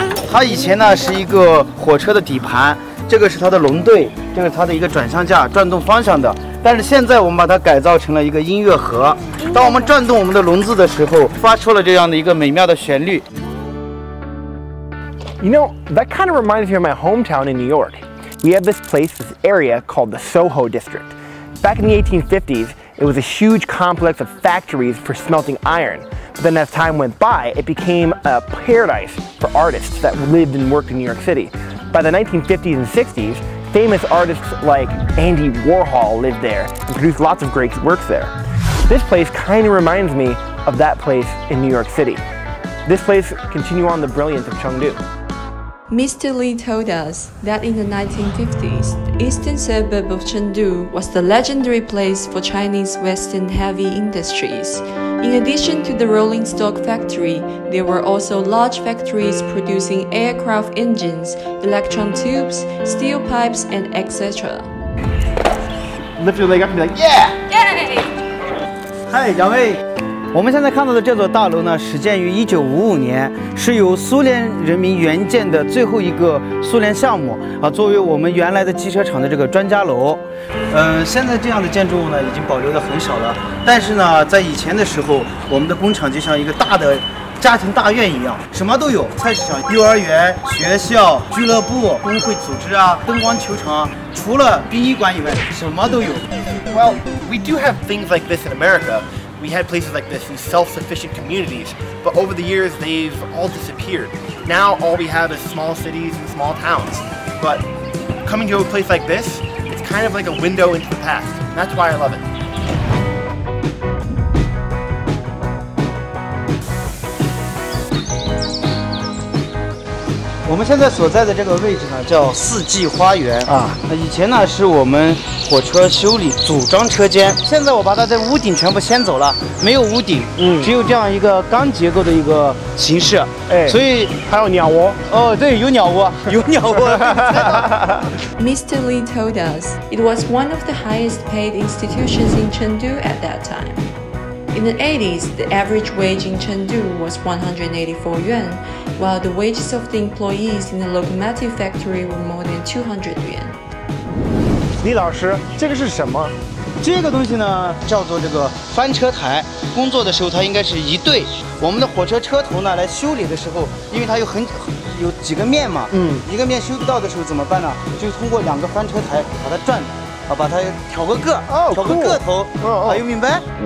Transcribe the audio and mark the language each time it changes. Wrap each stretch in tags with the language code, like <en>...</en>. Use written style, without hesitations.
<zh>它以前呢是一个火车的底盘，这个是它的龙队，这个是它的一个转向架，转动方向的。但是现在我们把它改造成了一个音乐盒，当我们转动我们的笼子的时候，发出了这样的一个美妙的旋律。</zh> <en>You know, that kind of reminds me of my hometown in New York. We have this place, this area called the Soho District. Back in the 1850s, it was a huge complex of factories for smelting iron. But then as time went by, it became a paradise for artists that lived and worked in New York City. By the 1950s and 60s, famous artists like Andy Warhol lived there and produced lots of great works there. This place kind of reminds me of that place in New York City. This place continues on the brilliance of Chengdu. Mr. Li told us that in the 1950s, the eastern suburb of Chengdu was the legendary place for Chinese Western heavy industries. In addition to the rolling stock factory, there were also large factories producing aircraft engines, electron tubes, steel pipes, and etc. Lift your leg up and be like, yeah! Yay!</en> <zh>嗨，两位，我们现在看到的这座大楼呢，始建于1955年，是由苏联人民援建的最后一个苏联项目啊，作为我们原来的机车厂的这个专家楼。现在这样的建筑物呢，已经保留的很少了。但是呢，在以前的时候，我们的工厂就像一个大的家庭大院一样，什么都有，菜市场、幼儿园、学校、俱乐部、工会组织啊、灯光球场啊，除了殡仪馆以外，什么都有。</zh> <en>Well, we do have things like this in America. We had places like this in self-sufficient communities, but over the years they've all disappeared. Now all we have is small cities and small towns. But coming to a place like this, it's kind of like a window into the past. That's why I love it.</en> <zh>我们现在所在的这个位置呢，叫四季花园啊。那以前呢是我们火车修理组装车间，现在我把它的屋顶全部掀走了，没有屋顶，只有这样一个钢结构的一个形式。哎，所以还有鸟窝。哦，对，有鸟窝，有鸟窝。</zh> <en>Mr. Lee told us it was one of the highest paid institutions in Chengdu at that time. In the 80s, the average wage in Chengdu was 184 yuan, while the wages of the employees in the locomotive factory were more than 200 yuan.</en> <zh>李老师，这个是什么？这个东西呢，叫做这个翻车台。工作的时候，它应该是一对。我们的火车车头呢，来修理的时候，因为它有几个面嘛，一个面修不到的时候怎么办呢？就通过2个翻车台把它转。啊，把它挑个个，挑个个头，还有明白？</zh>